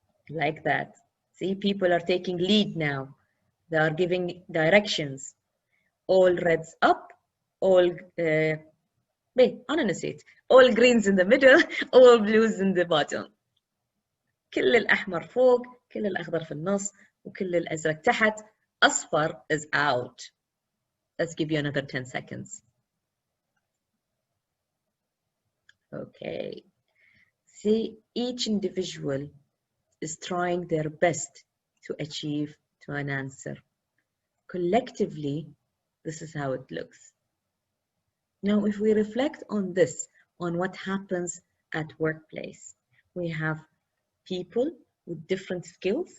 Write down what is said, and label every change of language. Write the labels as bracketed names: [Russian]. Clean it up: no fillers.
[English] Like that. See, people are taking lead now. They are giving directions. All reds up, all [Arabic] أنا نسيت. [English] All greens in the middle, all blues in the bottom. [Arabic] كل الأحمر فوق، كل الأخضر في النص، وكل الأزرق تحت. [English] أصفر is out. Let's give you another 10 seconds. Okay. See, each individual is trying their best to achieve to an answer. Collectively, this is how it looks. Now, if we reflect on this, on what happens at workplace, we have people with different skills.